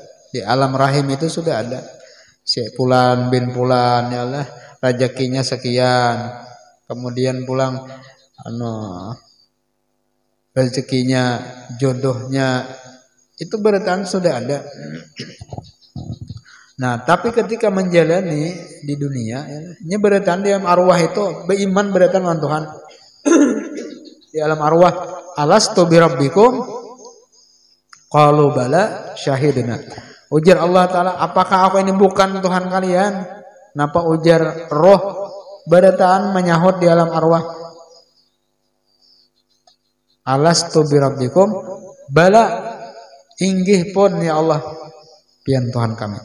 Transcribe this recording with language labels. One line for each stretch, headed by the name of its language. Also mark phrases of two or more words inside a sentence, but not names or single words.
Indonesian: Di alam rahim itu sudah ada. Si Fulan bin Fulan ya Allah rezekinya sekian, kemudian pulang rezekinya jodohnya itu berarti sudah ada. Nah tapi ketika menjalani di dunia ya, ini berarti dalam arwah itu beriman berarti dengan Tuhan. di alam arwah,
Arabic: alastu birabbikum qalu bala syahidna.
Indonesian: Ujar Allah Ta'ala, apakah aku ini bukan Tuhan kalian?
Banjar: Napa ujar roh barataan menyahut di alam arwah,
Arabic: alastu birabbikum bala,
Banjar: inggih pun ya Allah pian Tuhan kami.